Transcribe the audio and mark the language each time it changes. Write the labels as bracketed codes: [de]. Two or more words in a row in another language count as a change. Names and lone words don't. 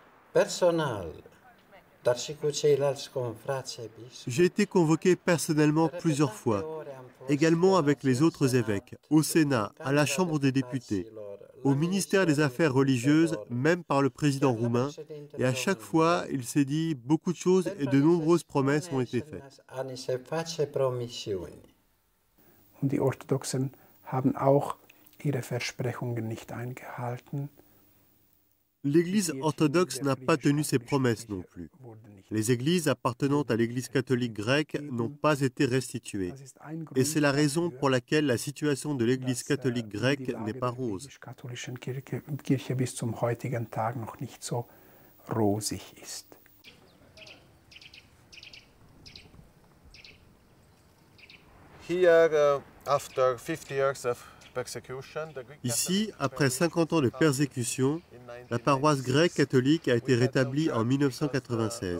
[fr] J'ai été convoqué personnellement plusieurs fois, également avec les autres évêques, au Sénat, à la Chambre des députés, au ministère des Affaires religieuses, même par le président roumain, et à chaque fois, il s'est dit beaucoup de choses et de nombreuses promesses ont été faites. [de] Die Orthodoxen haben auch ihre Versprechungen nicht eingehalten. [fr] L'Église orthodoxe n'a pas tenu ses promesses non plus. Les églises appartenant à l'Église catholique grecque n'ont pas été restituées. Et c'est la raison pour laquelle la situation de l'Église catholique grecque n'est pas rose. [de] Kirche bis zum heutigen Tag noch nicht so rosig ist. [fr] Ici, après 50 ans de persécution, la paroisse grecque catholique a été rétablie en 1996.